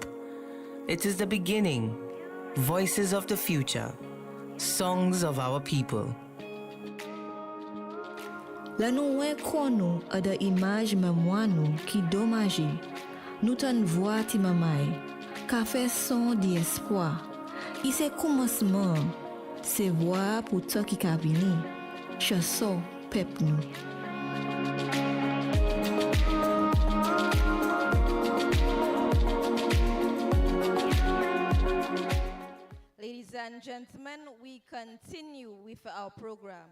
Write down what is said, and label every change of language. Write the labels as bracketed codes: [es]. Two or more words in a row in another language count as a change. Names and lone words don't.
[en] It is the beginning, voices of the future, songs of our people. [gcf] La nou wè kon nou a de imaj mémoire nou ki domaji. Nou tan voix ti mamay, ka fè son di espoir. I se commencement, se voix pour toi qui ka vini. Chanson pep nou. [en] Ladies and gentlemen, we continue with our program.